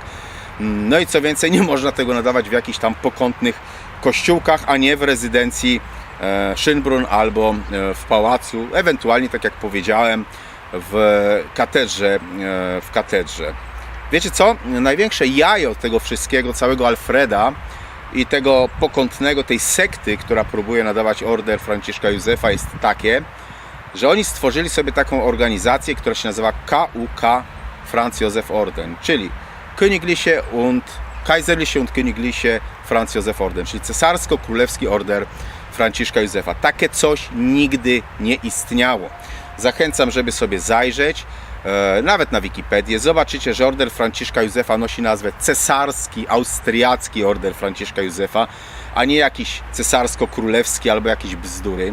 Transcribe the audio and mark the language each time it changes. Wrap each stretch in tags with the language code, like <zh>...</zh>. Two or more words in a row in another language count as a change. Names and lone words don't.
<pl>No i co więcej, nie można tego nadawać w jakichś tam pokątnych kościółkach, a nie w rezydencji Szynbrun albo w pałacu, ewentualnie, tak jak powiedziałem, w katedrze. Wiecie co? Największe jajo tego wszystkiego, całego Alfreda i tego pokątnego, tej sekty, która próbuje nadawać order Franciszka Józefa, jest takie, że oni stworzyli sobie taką organizację, która się nazywa KUK Franz Josef Orden, czyli Königliche und Kaiserliche und Königliche Franz Josef Orden, czyli cesarsko-królewski order Franciszka Józefa. Takie coś nigdy nie istniało. Zachęcam, żeby sobie zajrzeć, nawet na Wikipedię. Zobaczycie, że order Franciszka Józefa nosi nazwę cesarski, austriacki order Franciszka Józefa, a nie jakiś cesarsko-królewski albo jakieś bzdury.</pl>